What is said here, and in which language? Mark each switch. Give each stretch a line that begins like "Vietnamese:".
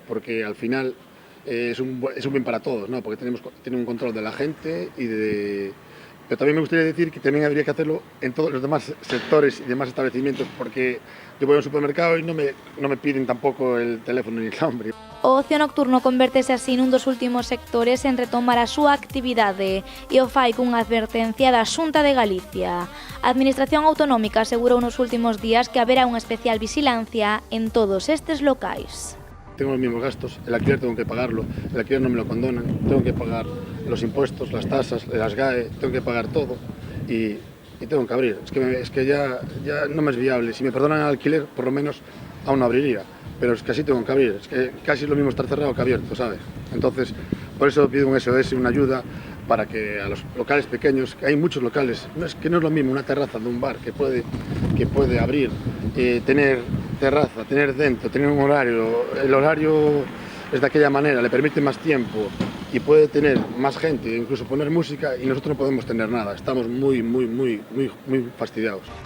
Spanish: Porque al final es un bien para todos, ¿no? Porque tenemos un control de la gente Pero también me gustaría decir que también habría que hacerlo en todos los demás sectores y demás establecimientos, porque yo voy a un supermercado y no me piden tampoco el teléfono ni el nombre.
Galician: O ocio nocturno convértese así nun dos últimos sectores en retomar a súa actividade e o fai cunha advertencia da Xunta de Galicia. A Administración Autonómica asegurou nos últimos días que haberá unha especial vigilancia en todos estes locais.
Spanish: Tengo los mismos gastos, el alquiler tengo que pagarlo, el alquiler no me lo condonan, tengo que pagar los impuestos, las tasas, las GAE, tengo que pagar todo y tengo que abrir. Es que ya no me es viable. Si me perdonan el alquiler, por lo menos aún no abriría, pero es que así tengo que abrir. Es que casi es lo mismo estar cerrado que abierto, ¿sabes? Entonces, por eso pido un SOS, una ayuda para que a los locales pequeños, que hay muchos locales, no es lo mismo una terraza de un bar que puede abrir, tener terraza, tener dentro, tener un horario, el horario es de aquella manera, le permite más tiempo y puede tener más gente, incluso poner música, y nosotros no podemos tener nada, estamos muy fastidiados.